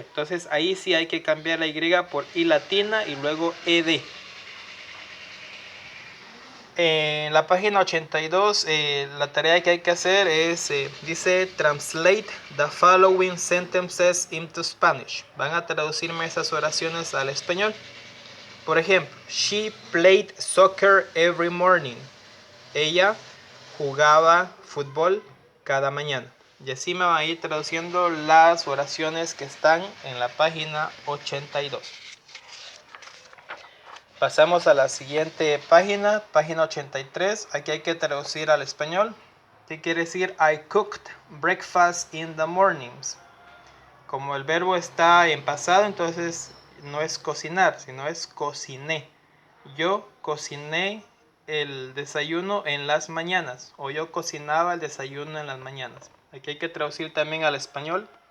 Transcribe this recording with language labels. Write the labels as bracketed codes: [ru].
[es] Entonces ahí sí hay que cambiar la y por i latina y luego ed. En la página 82 la tarea que hay que hacer es, dice [en] translate the following sentences into Spanish. [es] Van a traducirme esas oraciones al español. Por ejemplo, [en] she played soccer every morning. [es] Ella jugaba fútbol cada mañana. Y así me van a ir traduciendo las oraciones que están en la página 82. Pasamos a la siguiente página, página 83. Aquí hay que traducir al español. ¿Qué quiere decir? [en] I cooked breakfast in the mornings. [es] Como el verbo está en pasado, entonces no es cocinar, sino es cociné. Yo cociné el desayuno en las mañanas, o yo cocinaba el desayuno en las mañanas. Aquí hay que traducir también al español.